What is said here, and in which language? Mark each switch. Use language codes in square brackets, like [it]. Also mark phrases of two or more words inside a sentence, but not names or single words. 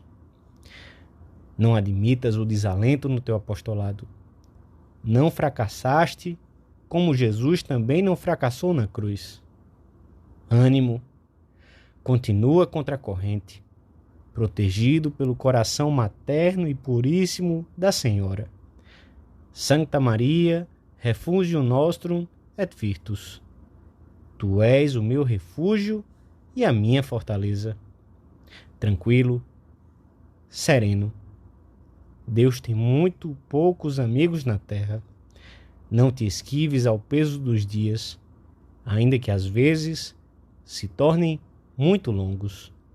[pt] Não admitas o desalento no teu apostolado. Não fracassaste, como Jesus também não fracassou na cruz. Ânimo, continua contra a corrente, protegido pelo coração materno e puríssimo da Senhora. [la] Sancta Maria, refugium nostrum et virtus. [pt] Tu és o meu refúgio e a minha fortaleza. Tranquilo, sereno. Deus tem muito poucos amigos na terra. Não te esquives ao peso dos dias, ainda que às vezes se tornem muito longos.